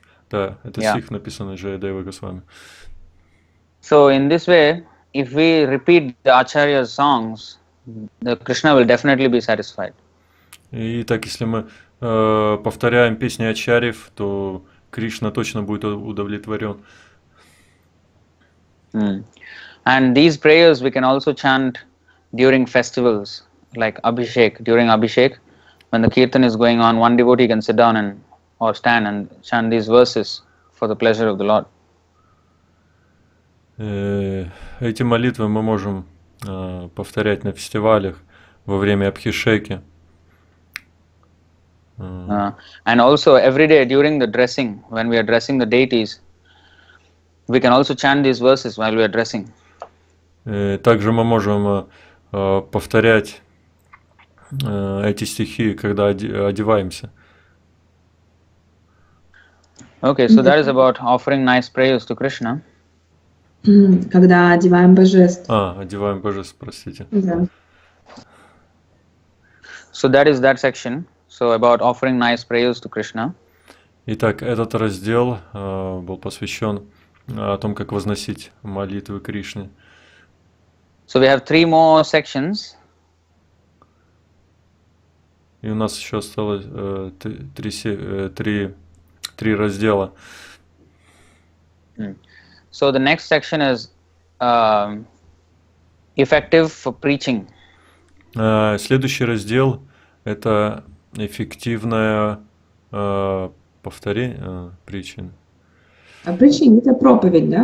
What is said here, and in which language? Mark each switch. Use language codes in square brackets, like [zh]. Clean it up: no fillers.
[ru] Да, это стих написан Джаядева Госвами. [en] So in this way, if we repeat the Acharya's songs, the Krishna will definitely be satisfied. [ru] И так, если мы повторяем песни ачарьев, то Кришна точно будет удовлетворен. [en] And these prayers we can also chant during festivals, like Abhishek. During Abhishek, when the kirtan is going on, one devotee can sit down or stand and chant these verses for the pleasure of the Lord. [ru] Эти молитвы мы можем повторять на фестивалях во время Абхишеки. [en] And also every day during the dressing, when we are dressing the deities, we can also chant these verses while we are dressing. [ru] Также мы можем повторять эти стихи, когда одеваемся. [en] Okay, so that is about offering nice prayers to Krishna. [ru] Когда одеваем божеств. Одеваем божеств, простите. Да. [en] So that is that section. So about offering nice prayers to Krishna. [ru] Итак, этот раздел был посвящен о том, как возносить молитвы Кришне. [en] So we have 3 more sections. [ru] И у нас еще осталось 3 раздела. [en] So the next section is effective for preaching. [ru] Следующий раздел – это эффективное повторение причин. Причин – это проповедь, да?